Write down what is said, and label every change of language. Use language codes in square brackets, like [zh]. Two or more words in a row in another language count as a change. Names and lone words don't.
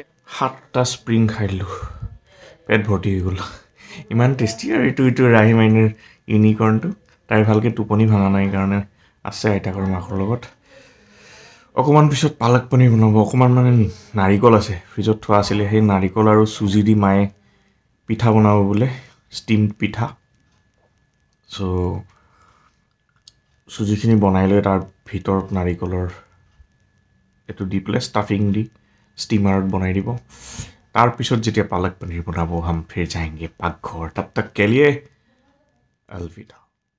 [as] 7টা স্প্ৰিং খাই দিলোঁ পেট ভৰ্তি হৈ গ'ল ইমান টেষ্টি আৰু এইটো ৰাহি মাইনীৰ ইউনিকৰ্ণটো তাই ভালকৈ টোপনি ভাঙা নাই কাৰণে আছে আইতাকৰ মাকৰ লগত অকণমান পিছত পালক পনীৰ বনাব অকণমান মানে নাৰিকল আছে ফ্ৰিজত থোৱা আছিলে সেই নাৰিকল আৰু চুজি দি মায়ে পিঠা বনাব বোলে ষ্টিমড পিঠা চ' চুজিখিনি বনাই লৈ তাৰ ভিতৰত নাৰিকলৰ এইটো দি পেলাই ষ্টাফিং দি ষ্টিমাৰত বনাই দিব তাৰপিছত যেতিয়া পালক পনীৰ বনাব [hi] हम फिर जाएंगे पाकघर तब तक के लिए अलविदा